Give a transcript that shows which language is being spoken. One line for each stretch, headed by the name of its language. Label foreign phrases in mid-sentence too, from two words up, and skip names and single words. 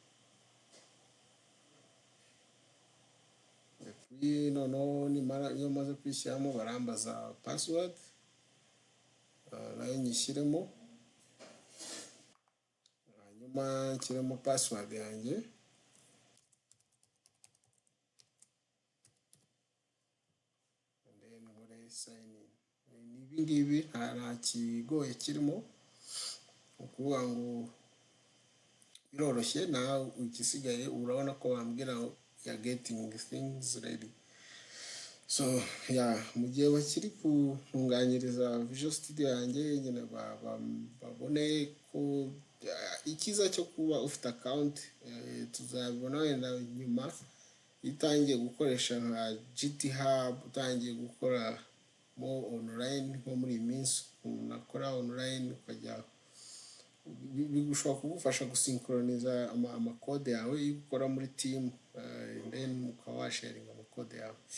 Kinyarwanda: Noneho iyo maze kwishyiramo barambaza password, nayo nyishyiremo, hanyuma nshyiremo password yanjye.
English: Sign in.
Kinyarwanda: Ibi ngibi nta kigoye kirimo, ukuvuga ngo biroroshye. nawe igisigaye urabona ko bambwira ya
English: getting things ready.
Kinyarwanda: So mu gihe bakiri kuntunganyiriza Visual Studio yanjye nyine babone ko ikiza cyo kuba ufite account tuzabibona wenda nyuma itangiye gukoresha nka GitHub, utangiye gukora mo online nko muri iyi minsi unakora online, ukajya bigushobora kugufasha gusynchroniza amakode yawe iyo ukora muri team, then ukaba washaringa amakode yawe.